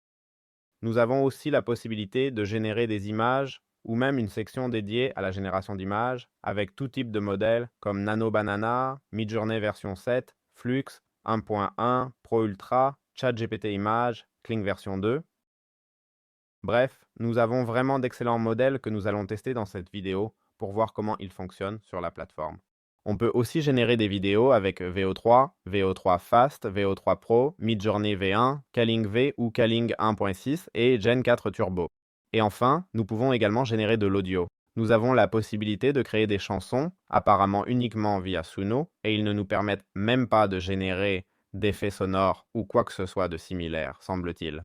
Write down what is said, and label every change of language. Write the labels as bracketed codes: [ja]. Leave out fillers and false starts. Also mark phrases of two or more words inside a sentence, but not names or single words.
[fr] Nous avons aussi la possibilité de générer des images ou même une section dédiée à la génération d'images avec tout type de modèles comme Nano Banana, Midjourney version 7, Flux 1.1, Pro Ultra, ChatGPT Images, Kling version 2. Bref, nous avons vraiment d'excellents modèles que nous allons tester dans cette vidéo pour voir comment ils fonctionnent sur la plateforme. On peut aussi générer des vidéos avec VO3, VO3 Fast, VO3 Pro, Midjourney V1, Kaling V ou Kaling 1.6 et Gen 4 Turbo. Et enfin, nous pouvons également générer de l'audio. Nous avons la possibilité de créer des chansons, apparemment uniquement via Suno, et ils ne nous permettent même pas de générer d'effets sonores ou quoi que ce soit de similaire, semble-t-il.